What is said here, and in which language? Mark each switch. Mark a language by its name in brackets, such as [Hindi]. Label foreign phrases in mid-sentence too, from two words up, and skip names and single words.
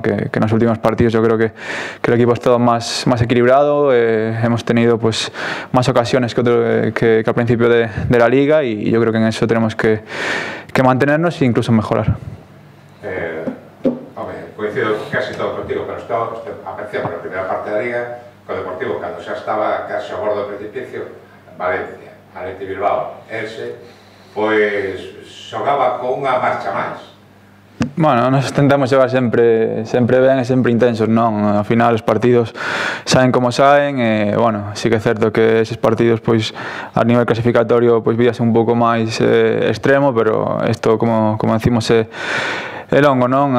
[Spanish] Que en los últimos partidos yo creo que el equipo ha estado más equilibrado, hemos tenido pues, más ocasiones que al principio de la Liga y yo creo que en eso tenemos que mantenernos e incluso mejorar. Coincido casi todo contigo, pero aparecía por la primera parte [Galician] da Liga co Deportivo, cando xa estaba casi ao bordo do precipicio, Valencia, Athletic Bilbao, pois xogaba con unha marcha máis. Bueno, nos tentamos llevar sempre ben e sempre intensos, non? Ao final os partidos saen como saen e, bueno, sí que é certo que eses partidos, pois, a nivel clasificatorio, pois, víase un pouco máis extremo, pero isto, como decimos, é longo, non?